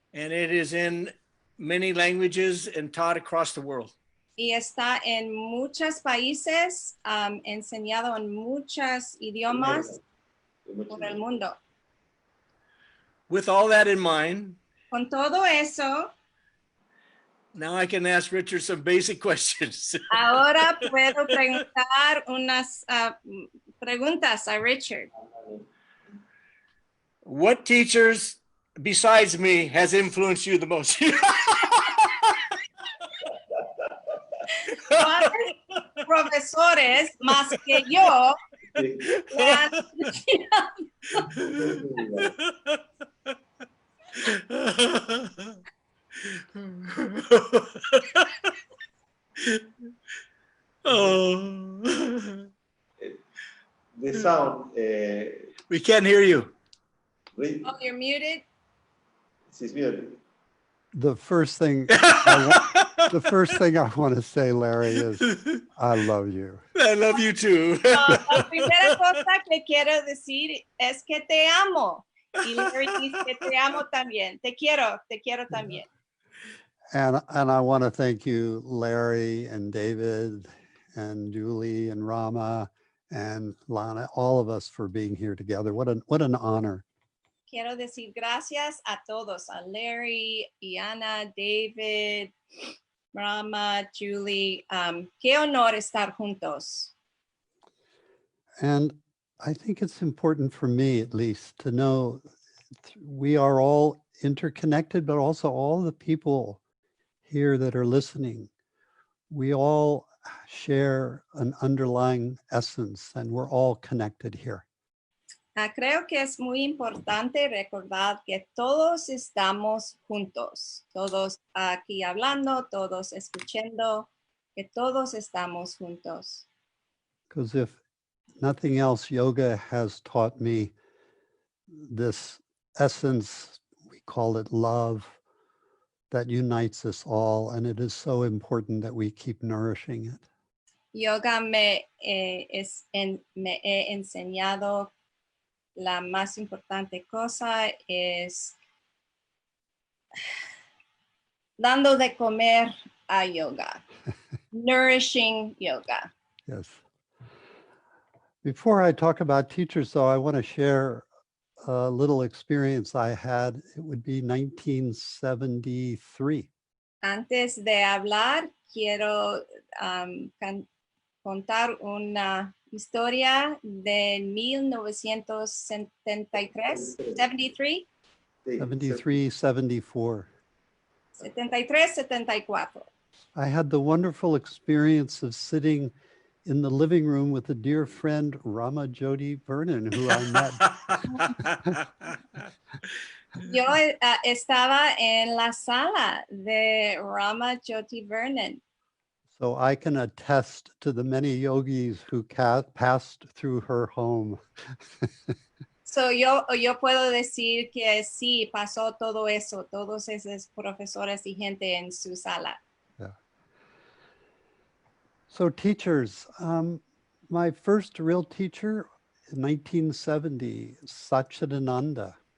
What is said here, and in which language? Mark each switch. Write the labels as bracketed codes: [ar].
[en] And it is in many languages and taught across the world. [es] Y está en muchos países, enseñado en muchos idiomas por el mundo. [en] With all that in mind, [es] Con todo eso, [en] now I can ask Richard some basic questions. [es] ahora puedo preguntar unas preguntas a Richard. [en] What teachers besides me has influenced you the most? [es] ¿Cuáles profesores más que yo le han Oh. [en] The sound. We can't hear you. Oh, you're muted? She's muted. The first thing I want to say, Larry, is I love you. I love you too. [es] La primera cosa que quiero decir es que te amo. Y Larry dice que te amo también. Te quiero también. [en] And I want to thank you, Larry and David and Julie and Rama and Lana, all of us for being here together. What an honor. [es] Quiero decir gracias a todos, a Larry, Iana, David, Rama, Julie. Qué honor estar juntos. [en] And I think it's important for me, at least, to know we are all interconnected, but also all the people here that are listening. We all share an underlying essence and we're all connected here. [es] Creo que es muy importante recordar que todos estamos juntos, todos aquí hablando, todos escuchando, que todos estamos juntos. [en] Because if nothing else, yoga has taught me this essence, we call it love, that unites us all, and it is so important that we keep nourishing it. [es] Yoga me he enseñado la más importante cosa es dando de comer a yoga, [en] nourishing yoga. Yes. Before I talk about teachers, though, I want to share a little experience I had. It would be 1973. [es] Antes de hablar, quiero contar una historia de 1973, 73. 73, 74. 73, 74. [en] I had the wonderful experience of sitting in the living room with a dear friend, Rama Jyoti Vernon, who I met. [es] Yo estaba en la sala de Rama Jyoti Vernon. [en] So I can attest to the many yogis who passed through her home. [es] So yo puedo decir que sí, pasó todo eso, todos esos profesores y gente en su sala. [en] Yeah. So teachers, my first real teacher in 1970, Satchidananda.